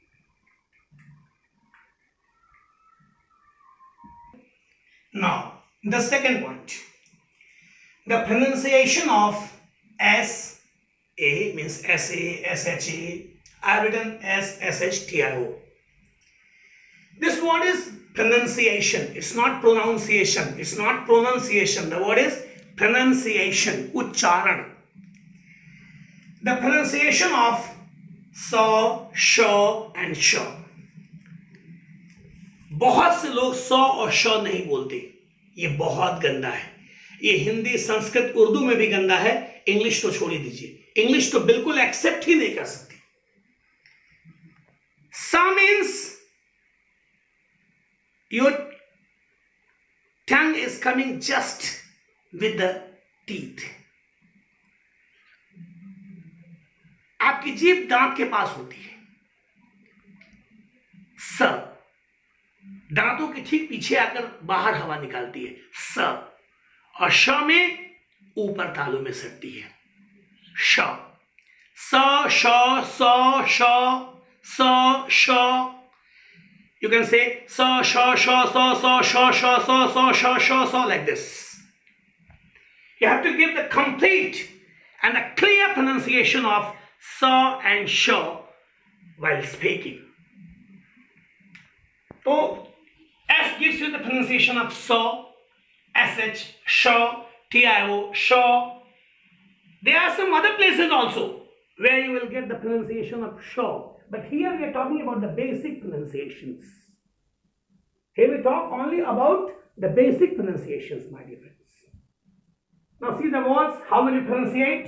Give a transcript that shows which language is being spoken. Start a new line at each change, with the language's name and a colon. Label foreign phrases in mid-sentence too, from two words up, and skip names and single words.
English: Now, the second point, the pronunciation of S-A means S-A, S-H-A, I have written S-S-H-T-I-O. This word is pronunciation. It's not pronunciation. It's not pronunciation. The word is pronunciation, uchcharan. The pronunciation of sa, sha and sha.
Hindi: बहुत से लोग स और श नहीं बोलते। ये बहुत गंदा है। ये हिंदी, संस्कृत, उर्दू में भी गंदा है। इंग्लिश तो छोड़ ही दीजिए। इंग्लिश तो बिल्कुल एक्सेप्ट ही नहीं कर सकती।
English: Sa means your tongue is coming just with the teeth.
Hindi: आपकी जीभ दांत के पास होती है. स दांतों के ठीक पीछे आकर बाहर हवा निकालती है. स और श में ऊपर तालू में सटती है. श स श स श स श.
English: You can say sa sha sha sa sa sha sha sa sa sha sha sa like this. You have to give the complete and a clear pronunciation of sa and sha while speaking. So S gives you the pronunciation of sa, sh, sha, tio, sha. There are some other places also where you will get the pronunciation of sha. But here we are talking about the basic pronunciations. Here we talk only about the basic pronunciations, my dear friends. Now see the words, how will you pronunciate?